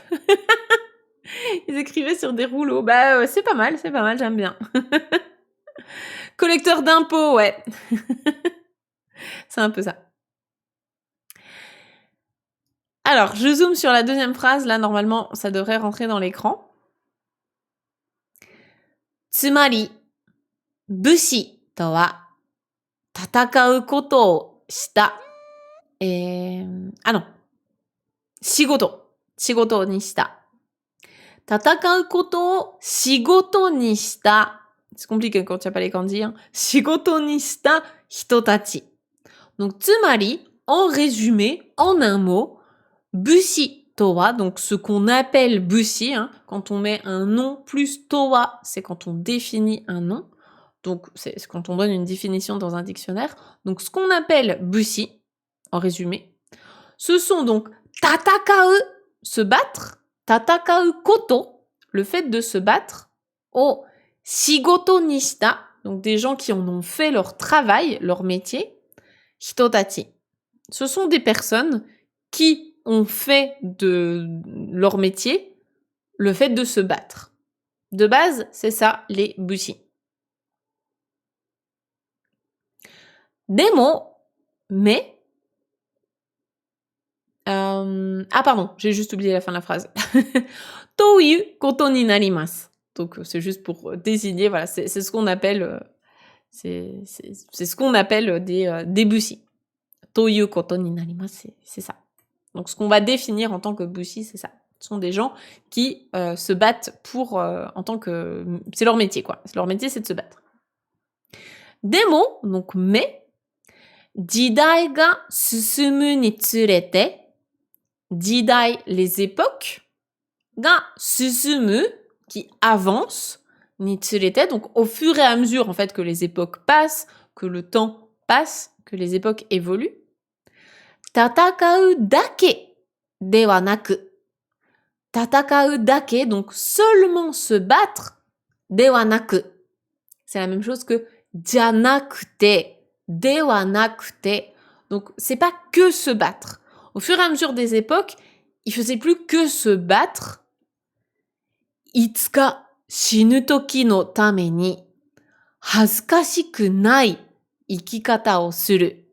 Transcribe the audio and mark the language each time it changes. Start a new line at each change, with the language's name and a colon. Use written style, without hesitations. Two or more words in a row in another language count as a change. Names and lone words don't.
French: Ils écrivaient sur des rouleaux. Bah, c'est pas mal, j'aime bien. Collecteur d'impôts, ouais. C'est un peu ça. Alors, je zoome sur la deuxième phrase. Là, normalement, ça devrait rentrer dans l'écran.
Japanese: つまり、武士とは戦うことをした.
French: Ah non.
Japanese: 仕事にした。戦うことを仕事にした.
French: C'est compliqué quand tu n'as pas les kanji. Hein.
Japanese: 仕事にした人たち.
French: Donc, tsumari, en résumé, en un mot,
Japanese: 武士とは,
French: donc ce qu'on appelle bushi, hein, quand on met un nom plus towa, c'est quand on définit un nom. Donc, c'est quand on donne une définition dans un dictionnaire. Donc, ce qu'on appelle bushi, en résumé, ce sont donc tatakau, se battre,
Japanese: 戦うこと,
French: le fait de se battre,
Japanese: を仕事にした,
French: donc des gens qui en ont fait leur travail, leur métier, hitotachi. Ce sont des personnes qui ont fait de leur métier le fait de se battre. De base, c'est ça, les bushi. Demo, mais... Ah pardon, j'ai juste oublié la fin de la phrase.
Japanese: ということになります.
French: Donc c'est juste pour désigner, voilà, c'est ce qu'on appelle... c'est ce qu'on appelle des bushi.
Japanese: ということになります,
French: c'est ça. Donc, ce qu'on va définir en tant que bushi, c'est ça. Ce sont des gens qui se battent pour, en tant que... C'est leur métier, quoi. Leur métier, c'est de se battre. Demo, donc mais,
Japanese: 時代が進むにつれて、時代,
French: les époques,
Japanese: が進む,
French: qui avance,
Japanese: につれて,
French: donc au fur et à mesure, en fait, que les époques passent, que le temps passe, que les époques évoluent,
Japanese: 戦うだけではなく. 戦うだけ,
French: donc seulement se battre,
Japanese: ではなく.
French: C'est la même chose que janakute,
Japanese: ではなくて.
French: Donc, c'est pas que se battre. Au fur et à mesure des époques, il faisait plus que se battre.
Japanese: いつか死ぬ時のために恥ずかしくない生き方をする.